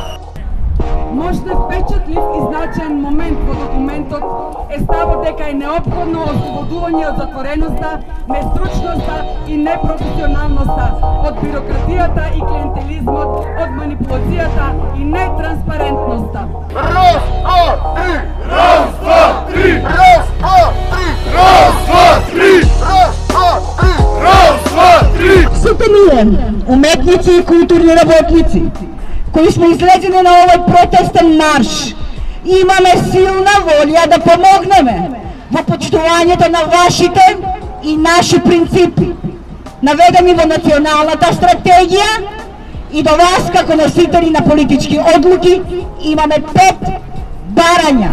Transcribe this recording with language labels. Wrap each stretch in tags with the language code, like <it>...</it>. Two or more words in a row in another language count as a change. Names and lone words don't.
<mk>Можда впечатлив и значаен момент во документот е ставот дека е неопходно ослободување од затвореноста, нестручноста и непрофесионалноста, од бирократијата и клиентелизмот, од манипулацијата и нетранспарентноста. Раз, два, три! Раз, два, три! Раз, два, три! Раз, два, три! Раз, два, три! Раз, два, три! Сите ние, уметници и културни работници, кои сме излезени на овој протестен марш, имаме силна волја да помогнеме во почитувањето на вашите и наши принципи, наведени во националната стратегија, и до вас како носители на политички одлуки имаме 5 барања.</mk>